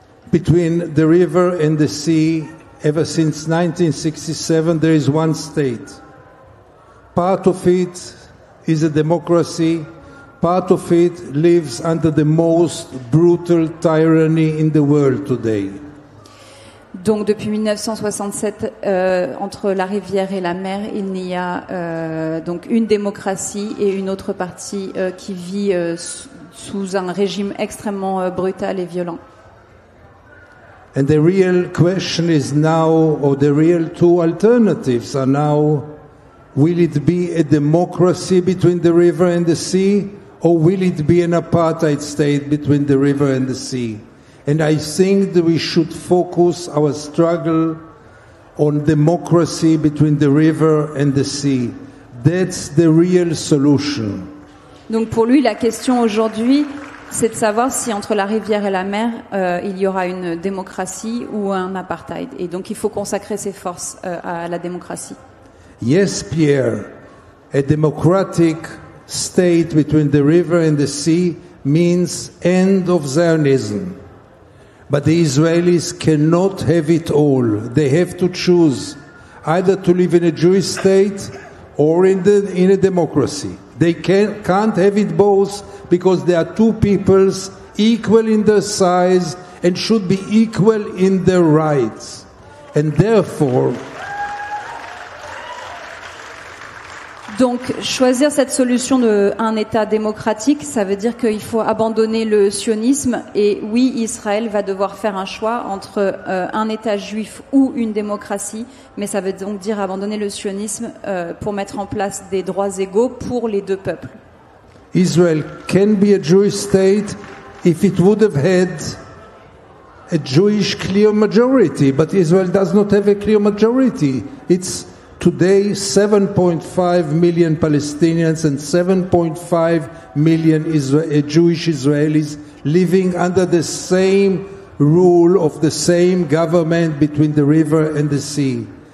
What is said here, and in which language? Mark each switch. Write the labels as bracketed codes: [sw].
[en] Between the river and the sea, ever since 1967, there is one state. Part of it is a democracy. Part of it lives under the most brutal tyranny in the world today. [fr] Donc depuis 1967, entre la rivière et la mer, il n'y a donc une démocratie et une autre partie qui vit sous un régime extrêmement brutal et violent. [en] And the real question is now, or the real two alternatives are now, will it be a democracy between the river and the sea, or will it be an apartheid state between the river and the sea? And I think that we should focus our struggle on democracy between the river and the sea. That's the real solution. [fr] Donc pour lui, la question aujourd'hui, c'est de savoir si entre la rivière et la mer, il y aura une démocratie ou un apartheid. Et donc il faut consacrer ses forces à la démocratie. [en] Yes, Pierre, a democratic state between the river and the sea means end of Zionism. But the Israelis cannot have it all. They have to choose either to live in a Jewish state or in a democracy. They can't have it both because they are two peoples equal in their size and should be equal in their rights. And therefore, [fr] donc, choisir cette solution d'un État démocratique, ça veut dire qu'il faut abandonner le sionisme. Et oui, Israël va devoir faire un choix entre un État juif ou une démocratie. Mais ça veut donc dire abandonner le sionisme pour mettre en place des droits égaux pour les deux peuples. [en] Israel can be a Jewish state if it would have had a Jewish clear majority. But Israel does not have a clear majority. It's today 7.5 million Palestinians and 7.5 million Jewish Israelis living under the same rule of the same government between the river and the sea.